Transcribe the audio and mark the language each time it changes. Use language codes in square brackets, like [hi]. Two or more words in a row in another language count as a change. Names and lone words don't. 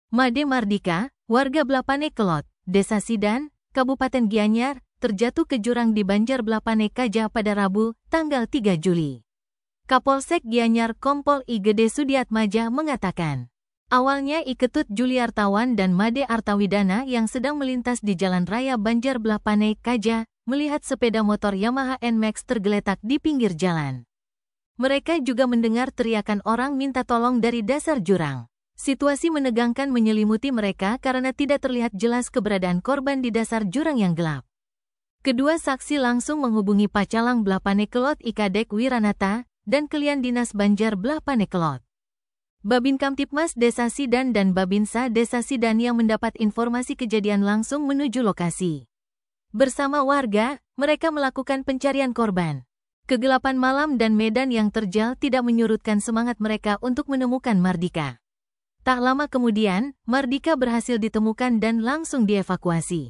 [id] Made Mardika, warga Blapane Kelot, Desa Sidan, Kabupaten Gianyar, terjatuh ke jurang di Banjar Blapane Kaja pada Rabu, tanggal 3 Juli. Kapolsek Gianyar Kompol I Gede Sudiatmaja mengatakan, awalnya I Ketut Juliartawan dan Made Artawidana yang sedang melintas di Jalan Raya Banjar Blapane Kaja, melihat sepeda motor Yamaha NMAX tergeletak di pinggir jalan. Mereka juga mendengar teriakan orang minta tolong dari dasar jurang. Situasi menegangkan menyelimuti mereka karena tidak terlihat jelas keberadaan korban di dasar jurang yang gelap. Kedua saksi langsung menghubungi Pacalang Blapane Kelot Ikadek Wiranata dan Kelian Dinas Banjar Blapane Kelot. Babin Kamtipmas Desa Sidan dan Babinsa Desa Sidan yang mendapat informasi kejadian langsung menuju lokasi. Bersama warga, mereka melakukan pencarian korban. Kegelapan malam dan medan yang terjal tidak menyurutkan semangat mereka untuk menemukan Mardika. Tak lama kemudian, Mardika berhasil ditemukan dan langsung dievakuasi.